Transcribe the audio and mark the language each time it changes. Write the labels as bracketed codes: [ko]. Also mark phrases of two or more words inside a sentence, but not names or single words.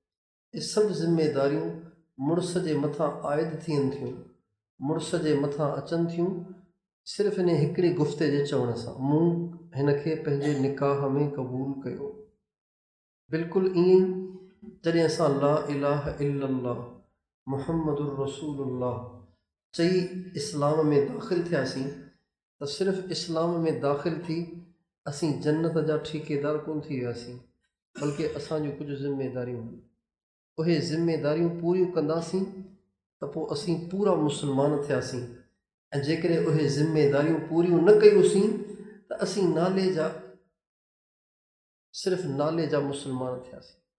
[sd] इहे सभु ज़िम्मेदारियूं मुड़ुस जे मथां आइद थियनि थियूं मुड़ुस जे मथां अचनि थियूं सिर्फ़ु इन हिकिड़ी गुफ़्ते जे चवण सां, मूं हिन खे पंहिंजे निकाह में क़बूल कयो। बिल्कुलु ईअं ई जॾहिं असां [ar] لا إله إلا الله محمد رسول الله [sd] चई इस्लाम में दाख़िल थियासीं त सिर्फ़ु इस्लाम में दाख़िल थी असीं जन्नत जा ठेकेदार कोन थी वियासीं, बल्कि असांजूं कुझु ज़िमेदारियूं आहिनि। उहे ज़िमेदारियूं पूरियूं कंदासीं त पोइ असीं पूरा मुस्लमान थियासीं, ऐं जेकॾहिं उहे ज़िमेदारियूं पूरियूं न कयूंसीं त असीं सिर्फ़ु नाले जा मुस्लमान थियासीं।